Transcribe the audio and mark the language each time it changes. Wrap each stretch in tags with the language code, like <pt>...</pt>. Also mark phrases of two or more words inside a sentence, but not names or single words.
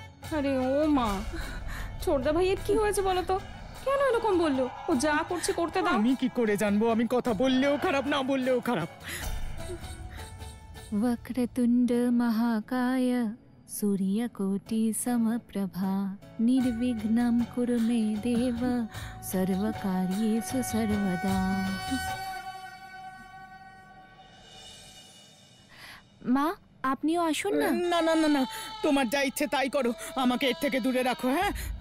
<bn>আরে ও মা, ছোটদা ভাইয়ের কি হয়েছে বলো তো? কেন এরকম বললো? ও যা করছে করতে দাও। আমি কি করে জানবো? আমি কথা বললেও খারাপ, না বললেও খারাপ।</bn> <sa>वक्रतुण्ड महाकाय सूर्यकोटि समप्रभा निर्विघ्नं कुरु मे देव सर्वकार्येषु सर्वदा।</sa> <bn>মা, আপনিও আসুন না। না না না না, তোমার যা ইচ্ছে তাই করো, আমাকে এর থেকে দূরে রাখো। হ্যাঁ,</bn>